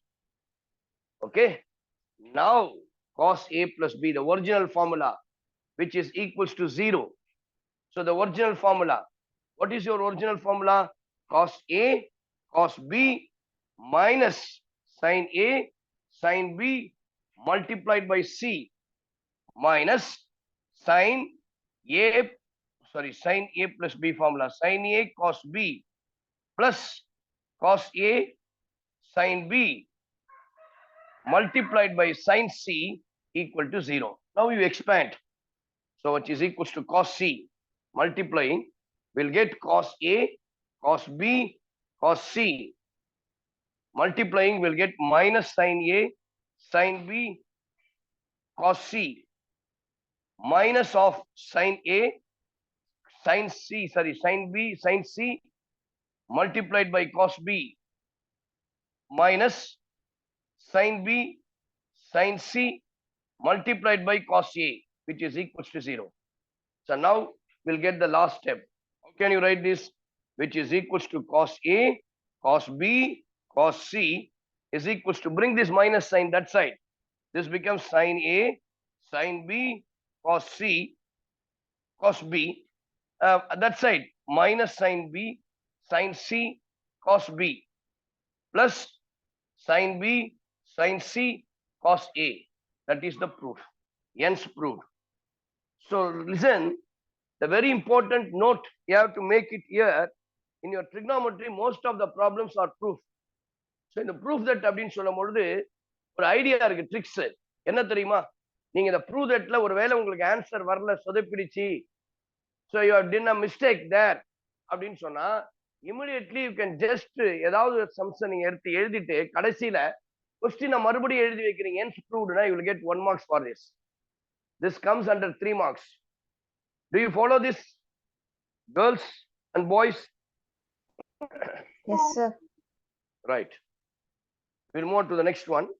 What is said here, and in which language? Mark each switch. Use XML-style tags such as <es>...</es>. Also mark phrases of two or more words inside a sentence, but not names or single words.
<en>Okay, now cos a plus b, the original formula, which is equals to 0. So the original formula, what is your original formula? Cos a, cos b minus sin a, sin b multiplied by c minus sin a, sin a plus b formula, sin a cos b plus cos a sin b multiplied by sin c equal to 0. Now you expand. So which is equals to cos c multiplying, we'll get cos a, cos b, cos c. Multiplying, we'll get minus sin a, sin b, cos c, minus of sin a, sin c, sin b, sin c, multiplied by cos b, minus sin b, sin c, multiplied by cos a, which is equals to 0. So now we'll get the last step. How can you write this? Which is equals to cos a, cos b, cos c is equals to, bring this minus sign that side. This becomes sin a, sin b, cos c, cos b. That side, minus sin b, sin c, cos b, plus sin b, sin c, cos a. That is the proof. Hence proof. So listen, the very important note you have to make it here. In your trigonometry, most of the problems are proof. So in the proof that</en> <ta>அப்படின்னு சொல்லும் பொழுது ஒரு ஐடியா இருக்கு, ட்ரிக்ஸ் என்ன தெரியுமா? நீங்க இந்த ப்ரூவ் தட்ல ஒருவேளை உங்களுக்கு ஆன்சர் வரல, சொதப்பிடுச்சு,</ta> <en>so you have done a mistake there</en> <ta>அப்படின்னு சொன்னா</ta> <en>immediately you can just</en> <ta>ஏதாவது சம்ஸை நீங்க எடுத்து எழுதிட்டு கடைசியில கொஸ்டினை மறுபடியும் எழுதி வைக்கிறீங்க, ஹென்ஸ் ப்ரூவ்டுனா</ta> <en>you will get 1 marks for this. this comes under 3 marks. Do you follow this, girls and boys? Yes, sir. Right. We'll move on to the next one.</en>